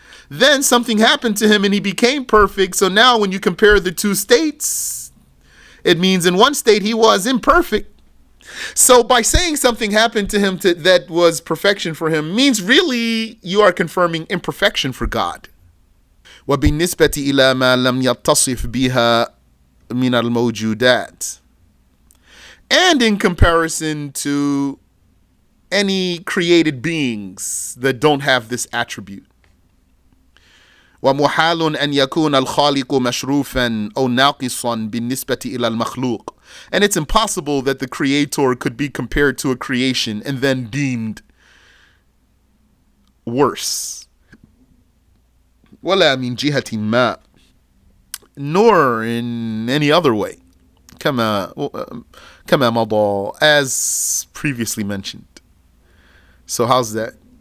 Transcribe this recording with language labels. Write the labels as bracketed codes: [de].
[en] Then something happened to him and he became perfect. So now when you compare the two states, it means in one state he was imperfect. So by saying something happened to him that was perfection for him, means really you are confirming imperfection for God. [ar] وبالنسبة إلى ما لم يتصف بها من الموجودات. [en] And in comparison to any created beings that don't have this attribute. [ar] ومحال أن يكون الخالق مشروفا أو ناقصا بالنسبة إلى المخلوق. [en] And it's impossible that the creator could be compared to a creation and then deemed worse. [ar] ولا من جهة ما, [en] nor in any other way. [ar] كما مضى, [en] as previously mentioned. So how's that?